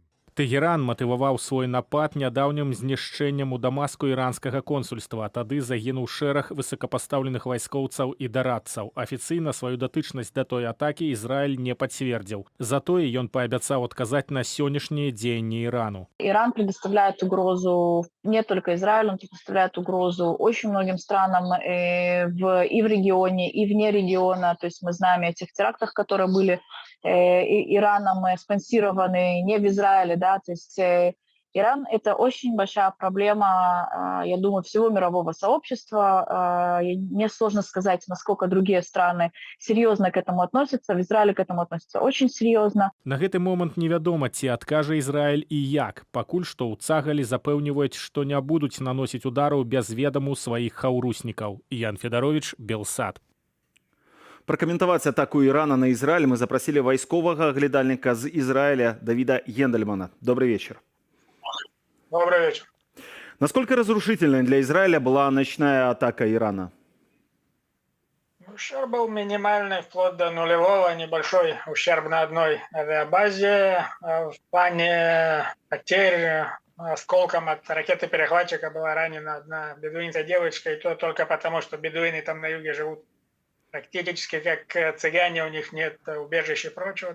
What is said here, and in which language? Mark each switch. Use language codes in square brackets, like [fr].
[be] Тэгеран матываваў свой напад нядаўнім знішчэннем у Дамаску іранскага консульства. Тады загінуў шэраг высокапастаўленых вайскоўцаў і дарадцаў. Афіцыйна сваю датычнасць да той атакі Ізраіль не пацвердзіў. Затое ён паабяцаў адказаць на сённяшнія дзеянні Ирану. [ru] Иран предоставляет угрозу не только Израилю, он предоставляет угрозу очень многим странам и в регионе, и вне региона. То есть мы знаем о тех терактах, которые были Ираном спонсированы не в Израиле, да, то есть Иран – это очень большая проблема, я думаю, всего мирового сообщества. Мне сложно сказать, насколько другие страны серьезно к этому относятся. В Израиле к этому относятся очень серьезно. [be] На гэты момант невядома, ці адкажа Ізраіль і як. Пакуль што ў Цагалі запэўніваюць, што не будуць наносіць удараў без ведаму сваіх хаўруснікаў. Ян Федарович, Белсат. Пракаментаваць атаку Ірана на Ізраіль мы запрасілі вайсковага аглядальніка з Ізраіля Давіда Гендельмана. [ru] Добрый вечер. Добрый вечер. Насколько разрушительной для Израиля была ночная атака Ирана? Ущерб был минимальный, вплоть до нулевого, небольшой ущерб на одной авиабазе. В плане потерь осколком от ракеты-перехватчика была ранена одна бедуинская девочка, и то только потому, что бедуины там на юге живут практически как цыгане, у них нет убежища и прочего.